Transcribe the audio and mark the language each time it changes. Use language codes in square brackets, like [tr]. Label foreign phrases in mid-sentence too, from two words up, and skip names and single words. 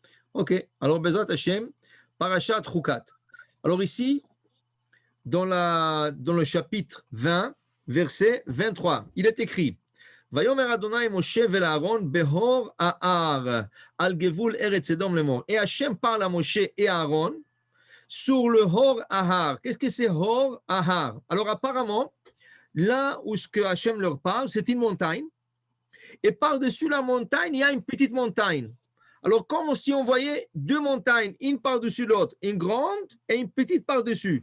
[fr] Ok, alors [he] בעזרת השם, [fr] Parashat Chukat. Alors ici, dans le chapitre 20, verset 23, il est écrit [he] ויאמר אדני משה ואל אהרן בהר ההר על גבול ארץ אדום לאמר. [fr] Et Hashem parle à Moshe et à Aaron sur le Hor Ahar. Qu'est-ce que c'est Hor Ahar? Alors apparemment, là où ce que Hashem leur parle, c'est une montagne. Et par-dessus la montagne, il y a une petite montagne. Alors, comme si on voyait deux montagnes, une par-dessus l'autre, une grande et une petite par-dessus.